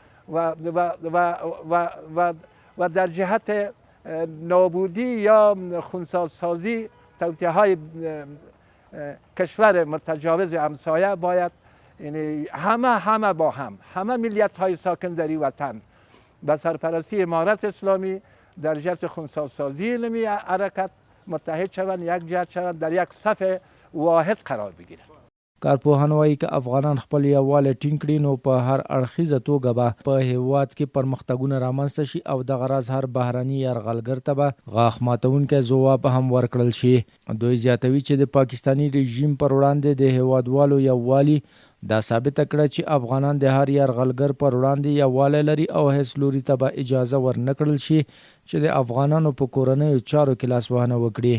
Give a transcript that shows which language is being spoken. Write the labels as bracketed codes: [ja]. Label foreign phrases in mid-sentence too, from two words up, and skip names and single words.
[fa] و در جهت نابودی یا خونساسازی توطئه های کشور متجاوز همسایه باید یعنی همه با همه ملیت های ساکن در این وطن به سرپرستی امارت اسلامی در جهت خونساسازی علمی حرکت متحد شوند، یک جهت شوند، در یک صف واحد قرار بگیرند. [ps] کارپوهان وایي که افغانان خپل یووالی ټینګ کړي نو په هر اړخیزه توګه به په هیواد کې پرمختګونه رامنځته شي او دغه راز هر بهرني یرغلګر ته به غاښ ماتونکی ځواب هم ورکړل شي. دوی زیاتوي چې د پاکستاني رژیم پر وړاندې د هیوادوالو یووالي دا ثابته کړه چې افغانان د هر یرغلګر پر وړاندې یووالی لري او هیڅ لوري ته به اجازه ورنه کړل شي چې د افغانانو په کورنیو چارو کې لاسوهنه وکړي.